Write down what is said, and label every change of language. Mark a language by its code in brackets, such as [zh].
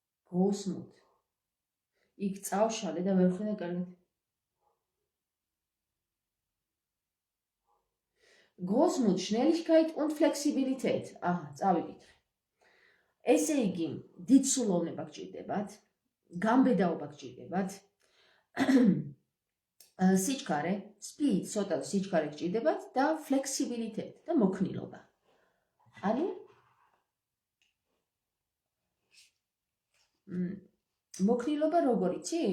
[ka] Großmut. იქ წავშალე და ვერ ხედა კარგად. [de] Großmut, Schnelligkeit und Flexibilität. [ka] აჰა, წავიკითხე. ესე იგი, დიდსულოვნება გჭირდებათ, გამბედაობა გჭირდებათ, სიჩქარე, speed, ცოტა სიჩქარე გჭირდებათ და flexibilität და მოქნილობა. ანუ მოქნილობა როგორ იცი?